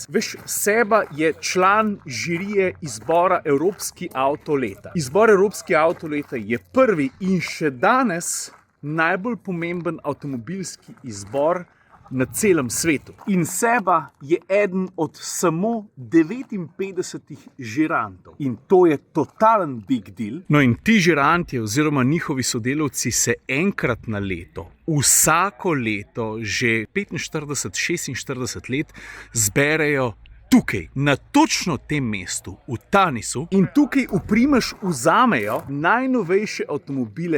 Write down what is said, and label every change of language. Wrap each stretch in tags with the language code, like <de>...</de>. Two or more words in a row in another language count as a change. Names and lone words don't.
<sl>Veš, Seba je član žirije izbora Evropski avto leta. Izbor Evropski avto leta je prvi in še danes najbolj pomemben avtomobilski izbor na celem svetu. In Seba je eden od samo 59 žirantov. In to je totalen</sl> <en>big deal.</en> <sl>No in ti žiranti oziroma njihovi sodelavci se enkrat na leto, vsako leto, že 45-46 let, zberejo tukaj, na točno tem mestu, v Tanisu, in tukaj v Primež vzamejo najnovejše avtomobile.</sl>